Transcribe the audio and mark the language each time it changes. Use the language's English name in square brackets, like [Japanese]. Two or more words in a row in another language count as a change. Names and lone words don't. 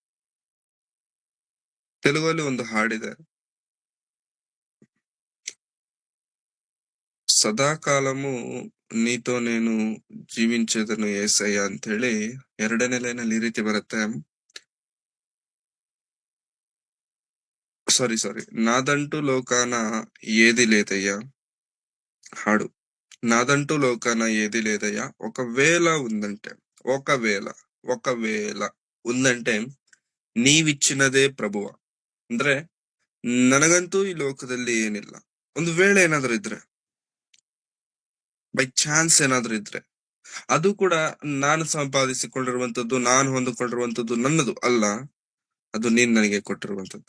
[Kannada] ತೆಲುಗಲ್ಲಿ ಒಂದು ಹಾಡಿದೆ, [Telugu] సదాకాలము నీతో నేను జీవించదను ఏసయ్య [Kannada] ಅಂತ ಹೇಳಿ. ಎರಡನೇ ಲೈನಲ್ಲಿ ಈ ರೀತಿ ಬರುತ್ತೆ, ಸಾರಿ [Telugu] నాదంటూ లోకాన ఏది లేదయ్యా. ಹಾಡು, నాదంటూ లోకాన ఏది లేదయ్యా, ఒకవేళ ఉందంటే నీవిచ్చినదే ప్రభువ. [Kannada] ಅಂದ್ರೆ ನನಗಂತೂ ಈ ಲೋಕದಲ್ಲಿ ಏನಿಲ್ಲ, ಒಂದು ವೇಳೆ ಏನಾದ್ರೂ ಇದ್ರೆ, [English] by chance [Kannada] ಏನಾದ್ರೂ ಇದ್ರೆ, ಅದು ಕೂಡ ನಾನು ಸಂಪಾದಿಸಿಕೊಂಡಿರುವಂತದ್ದು, ನಾನು ಹೊಂದಿಕೊಂಡಿರುವಂತದ್ದು ನನ್ನದು ಅಲ್ಲ, ಅದು ನೀನ್ ನನಗೆ ಕೊಟ್ಟಿರುವಂತದ್ದು.